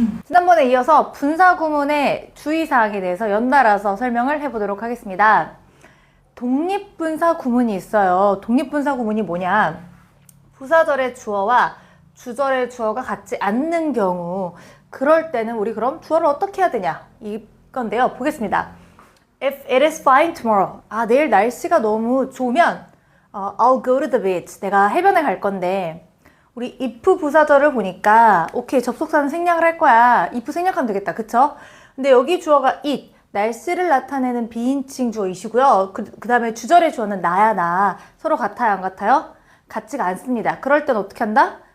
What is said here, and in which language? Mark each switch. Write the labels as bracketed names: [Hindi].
[Korean] 지난번에 이어서 분사구문의 주의사항에 대해서 연달아서 설명을 해보도록 하겠습니다. 독립분사구문이 있어요. 독립분사구문이 뭐냐? 부사절의 주어와 주절의 주어가 같지 않는 경우, 그럴 때는 우리 그럼 주어를 어떻게 해야 되냐? 이건데요. 보겠습니다. [English] If it is fine tomorrow. [Korean] 내일 날씨가 너무 좋으면 [English] I'll go to the beach. [Korean] 내가 해변에 갈 건데, 우리 if 부사절을 보니까 오케이, 접속사는 생략을 할 거야. if 생략하면 되겠다. 그쵸? 근데 여기 주어가 it, 날씨를 나타내는 비인칭 주어 it이고요. 그 다음에 주절의 주어는 나야 나. 서로 같아요 안 같아요? 같지가 않습니다. 그럴 땐 어떻게 한다?